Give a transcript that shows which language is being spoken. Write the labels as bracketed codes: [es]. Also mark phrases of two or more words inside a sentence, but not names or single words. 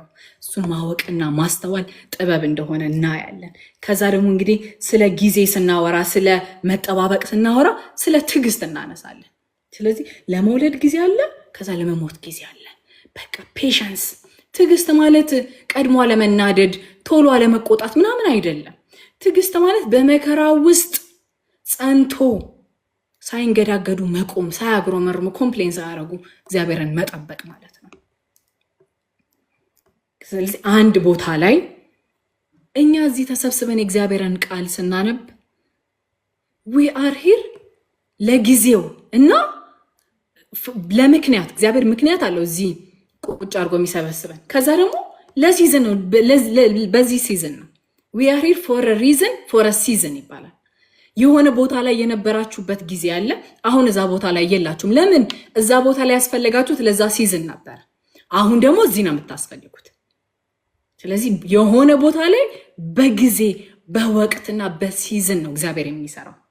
[am] እሱን ማወቅና ማስተዋል ጥበብ እንደሆነ እናያለን። ከዛ ደግሞ እንግዲህ ስለ ጊዜ ስናወራ፣ ስለ መጠባበቅ ስናወራ ስለ ትዕግስት እናነሳለን። ስለዚህ ለመውለድ ጊዜ አለ፣ ከዛ ለመሞት ጊዜ አለ። በቃ ፔሸንስ። ትዕግስት ማለት ቀድሞ አለመናደድ፣ ቶሎ አለመቆጣት ምናምን አይደለም። ትዕግስት ማለት በመከራ ውስጥ ጸንቶ ሳይንገዳገዱ መቆም፣ ሳያግሮመርሙ፣ ኮምፕሌን ሳያደርጉ እግዚአብሔርን መጠበቅ ማለት ነው። ስለዚህ አንድ ቦታ ላይ እኛ እዚህ ተሰብስበን የእግዚአብሔርን ቃል ስናነብ [en] we are here [am] ለጊዜው እና ለምክንያት። እግዚአብሔር ምክንያት አለው እዚህ ቁጭ አድርጎ የሚሰበስበን። ከዛ ደግሞ ለሲዝን ነው፣ በዚህ ሲዝን ነው። [en] we are here for a reason, for a season [am] ይባላል። የሆነ ቦታ ላይ የነበራችሁበት ጊዜ አለ። አሁን እዛ ቦታ ላይ የላችሁም። ለምን? እዛ ቦታ ላይ ያስፈልጋችሁት ለዛ ሲዝን ነበር። አሁን ደግሞ እዚህ ነው የምታስፈልጉት። ስለዚህ የሆነ ቦታ ላይ በጊዜ በወቅትና በሲዝን ነው እግዚአብሔር የሚሰራው።